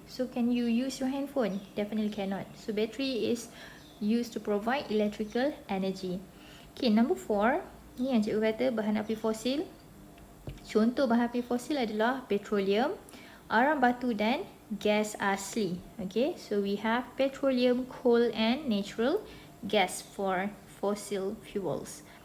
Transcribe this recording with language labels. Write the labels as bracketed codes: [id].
[en] So can you use your handphone? Definitely cannot. So battery is used to provide electrical energy. Okay, number 4, [ms] ni yang cikgu kata bahan api fosil. Contoh bahan api fosil adalah petroleum, arang batu dan gas asli. [en] Okay, so we have petroleum, coal and natural gas for fossil fuels.